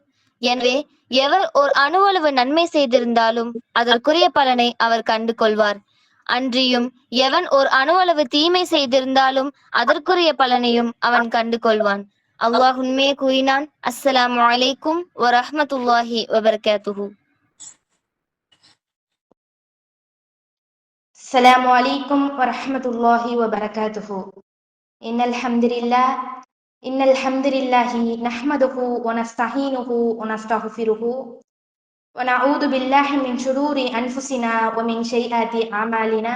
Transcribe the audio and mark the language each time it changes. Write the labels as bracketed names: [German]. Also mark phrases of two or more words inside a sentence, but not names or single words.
[Tamil] எனவே எவர் ஓர் அணுவளவு நன்மை செய்திருந்தாலும் அதற்குரிய பலனை அவர் கண்டு கொள்வார். அன்றியும் எவன் ஓர் அணுவளவு தீமை செய்திருந்தாலும் அதற்குரிய பலனையும் அவன் கண்டு கொள்வான். அல்லாஹ் உண்மையே கூறினான். [Arabic] السلام عليكم ورحمة الله وبركاته. السلام عليكم ورحمة الله وبركاته. إن الحمد لله نحمده ونستعينه ونستغفره ونعوذ بالله من شرور أنفسنا ومن سيئات أعمالنا.